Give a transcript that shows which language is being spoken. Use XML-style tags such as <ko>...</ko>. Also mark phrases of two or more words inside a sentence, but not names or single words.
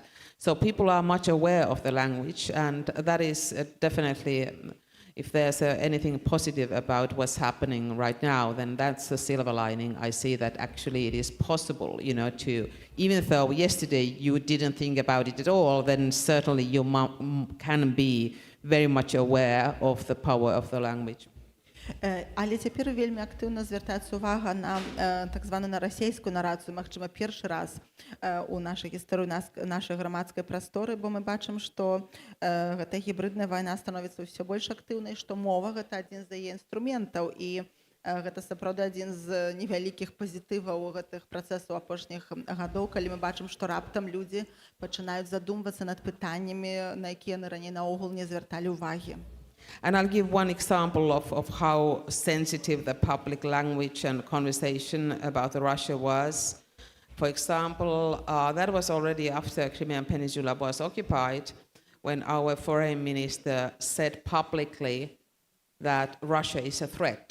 <en>So people are much aware of the language, and that is definitely, if there's anything positive about what's happening right now, then that's the silver lining. I see that actually it is possible, you know, to, even though yesterday you didn't think about it at all, then certainly you can be very much aware of the power of the language.</en> <be>Але цяпер вельмі актыўна звяртаецца ўвага на так званую на расійскую нарацыю, магчыма, першы раз у нашай гісторыі, нашай грамадскай прасторы, бо мы бачым, што гэтая гібрыдная вайна становіцца ўсё больш актыўнай, што мова гэта адзін з яе інструментаў, і гэта сапраўды адзін з невялікіх пазітываў гэтых працэсаў апошніх гадоў, калі мы бачым, што раптам людзі пачынаюць задумвацца над пытаннямі, на якія яны раней наогул не звярталі ўвагі.</be> <en>And I'll give one example of how sensitive the public language and conversation about Russia was. For example, that was already after Crimean Peninsula was occupied, when our foreign minister said publicly that Russia is a threat.</en>